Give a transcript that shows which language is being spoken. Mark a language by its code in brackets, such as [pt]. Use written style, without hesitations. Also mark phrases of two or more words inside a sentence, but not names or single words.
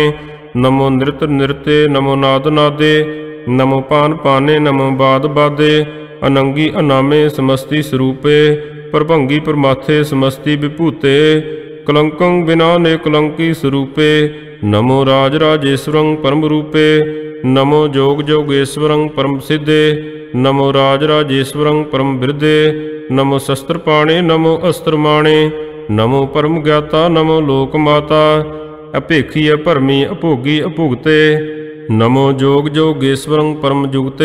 [bra] ਨਮੋ ਨਿਰਤ ਨਿਰਤੇ ਨਮੋ ਨਾਦ ਨਾਦੇ। ਨਮੋ ਪਾਨ ਪਾਨੇ ਨਮੋ ਬਾਦ ਬਾਦੇ। ਅਨੰਗੀ ਅਨਾਮੇ ਸਮਸਤੀ ਸਰੂਪੇ। ਪ੍ਰਭੰਗੀ ਪਰਮਾਥੇ ਸਮਸਤੀ ਵਿਭੂਤੇ। ਕਲੰਕੰ ਬਿਨਾ ਨੇ ਕਲੰਕੀ ਸਰੂਪੇ। ਨਮੋ ਰਾਜ ਰਾਜੇਸ਼ਵਰੰ ਪਰਮ ਰੂਪੇ। नमो जोग जोगेश्वरं परम सिद्धे। नमो राज राजेश्वरं परम बिरदे। नमो शस्त्र पाणे नमो अस्त्र माणे। नमो परम ज्ञाता नमो लोक माता। अपेखी भरमी अभोगी अभुगते। नमो जोग जोगेश्वरं परम जुगते।